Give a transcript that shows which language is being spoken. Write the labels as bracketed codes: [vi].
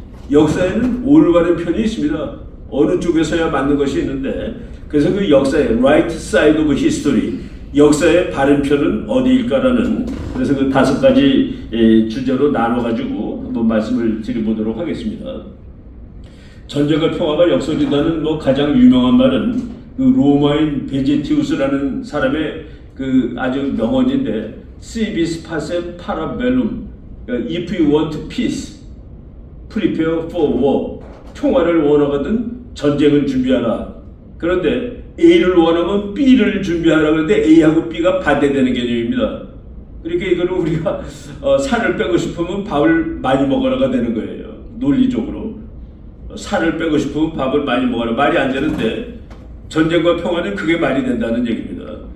[ko] 역사에는 올바른 편이 있습니다. 어느 쪽에 서야 맞는 것이 있는데 그래서 역사의 [en] right side of history, [ko] 역사의 바른 편은 어디일까라는 그래서 5가지 주제로 나눠가지고 한번 말씀을 드려보도록 하겠습니다. 전쟁과 평화가 역설이라는 가장 유명한 말은 로마인 베제티우스라는 사람의 아주 명언인데 [la] Civis pacem para bellum. [en] If you want peace, prepare for war. [ko] 평화를 원하거든 전쟁을 준비하라. 그런데 A를 원하면 B를 준비하라. 그런데 A하고 B가 반대되는 개념입니다. 그러니까 이거는 우리가 살을 빼고 싶으면 밥을 많이 먹어라가 되는 거예요. 논리적으로. 살을 빼고 싶으면 밥을 많이 먹어라. 말이 안 되는데 전쟁과 평화는 그게 말이 된다는 얘기입니다.